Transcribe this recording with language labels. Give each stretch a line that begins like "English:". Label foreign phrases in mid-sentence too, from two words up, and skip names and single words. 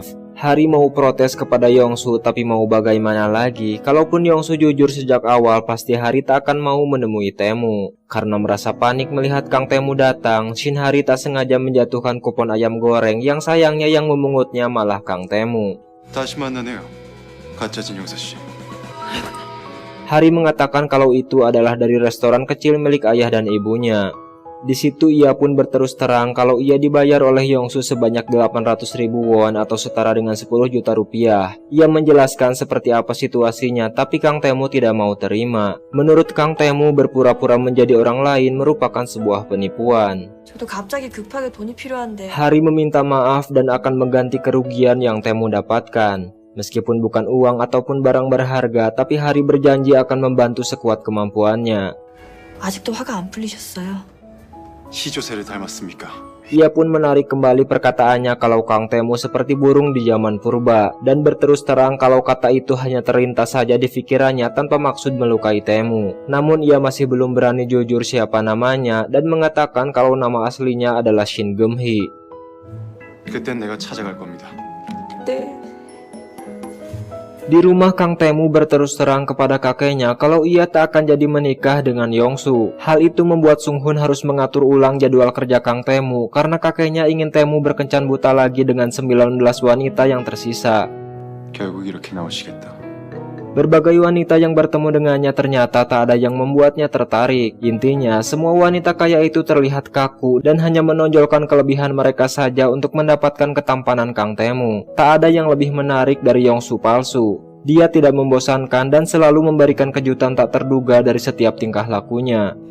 Indonesian: Hari mau protes kepada Yongsu, tapi mau bagaimana lagi? Kalaupun Yongsu jujur sejak awal, pasti Hari tak akan mau menemui Tae-moo. Karena merasa panik melihat Kang Tae-moo datang, Shin Hari tak sengaja menjatuhkan kupon ayam goreng yang sayangnya yang memungutnya malah Kang Tae-moo.
Korean: 다시 만나네요. 가짜 진영사 씨.
Indonesian: Hari mengatakan kalau itu adalah dari restoran kecil milik ayah dan ibunya. Di situ ia pun berterus terang kalau ia dibayar oleh Yongsu sebanyak 800.000 won atau setara dengan 10 juta rupiah. Ia menjelaskan seperti apa situasinya, tapi Kang Tae-moo tidak mau terima. Menurut Kang Tae-moo, berpura-pura menjadi orang lain merupakan sebuah penipuan.
Korean: 저도 갑자기 급하게 돈이 필요한데.
Indonesian: Hari meminta maaf dan akan mengganti kerugian yang Tae-moo dapatkan. Meskipun bukan uang ataupun barang berharga, tapi Hari berjanji akan membantu sekuat kemampuannya.
Korean: 아직도 화가 안 풀리셨어요? 시조새를 닮았습니까?
Indonesian: Ia pun menarik kembali perkataannya kalau Kang Tae-moo seperti burung di zaman purba dan berterus terang kalau kata itu hanya terlintas saja di pikirannya tanpa maksud melukai Tae-moo. Namun ia masih belum berani jujur siapa namanya dan mengatakan kalau nama aslinya adalah Shin Geum-hee.
Korean: 그땐 내가 찾아갈 겁니다. 네.
Indonesian: Di rumah, Kang Tae-moo berterus terang kepada kakeknya kalau ia tak akan jadi menikah dengan Yongsu. Hal itu membuat Sung-hun harus mengatur ulang jadwal kerja Kang Tae-moo karena kakeknya ingin Tae-moo berkencan buta lagi dengan 19 wanita yang tersisa.
Korean: 결국 이렇게 나오시겠다.
Indonesian: Berbagai wanita yang bertemu dengannya ternyata tak ada yang membuatnya tertarik. Intinya, semua wanita kaya itu terlihat kaku dan hanya menonjolkan kelebihan mereka saja untuk mendapatkan ketampanan Kang Tae-moo. Tak ada yang lebih menarik dari Yongsu palsu. Dia tidak membosankan dan selalu memberikan kejutan tak terduga dari setiap tingkah lakunya.